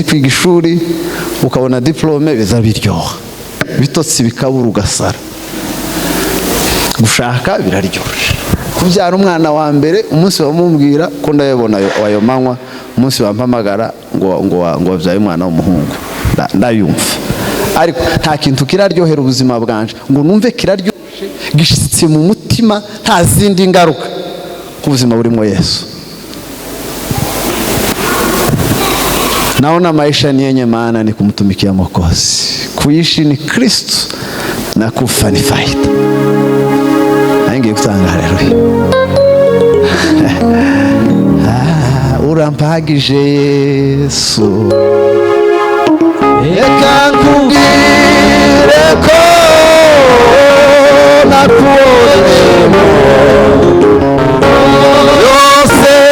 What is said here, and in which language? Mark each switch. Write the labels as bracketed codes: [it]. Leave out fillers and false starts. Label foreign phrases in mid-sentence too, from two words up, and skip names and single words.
[rw] Kwiga ishuri ukabona diplome biza biryoha, bitotsi bikabura ugasara, gushaka biraryoshye, kubyara umwana wa mbere umunsi bamubwira ko ndayabona ayo manywa, umunsi bampamagara ngo wabyaye umwana w'umuhungu, ndayumva. Ariko nta kintu kiraryohera ubuzima bwanje ngo numve kiraryoshye gishitse mu mutima, nta zindi ngaruka ku buzima burimo Yesu. [sw] Naona maisha ni yenye maana ni kumtumikia Mwokozi, kuishi ni Kristo na kufa ni faida. [rw] Aingi kutanga haleluya. Urampagije Yesu, eka nkubwire ko nakuonemo yose